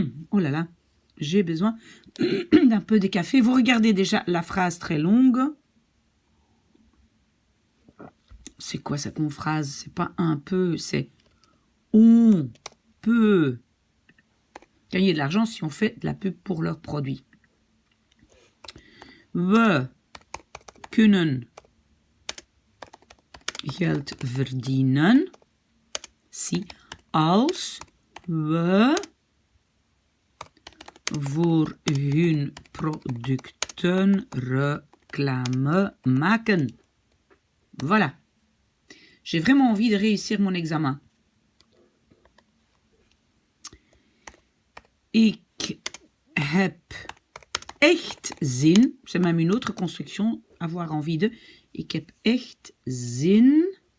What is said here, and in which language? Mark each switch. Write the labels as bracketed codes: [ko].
[fr] Oh là là, j'ai besoin d'un peu de café. Vous regardez déjà la phrase très longue. C'est quoi ça comme phrase? C'est pas un peu, c'est on peut gagner de l'argent si on fait de la pub pour leurs produits. [nl] We kunnen geld verdienen si als we voor hun producten reclame maken. [fr] Voilà. J'ai vraiment envie de réussir mon examen. [nl] Ik heb echt zin. [fr] C'est même une autre construction. Avoir envie de. [nl] Ik heb echt zin.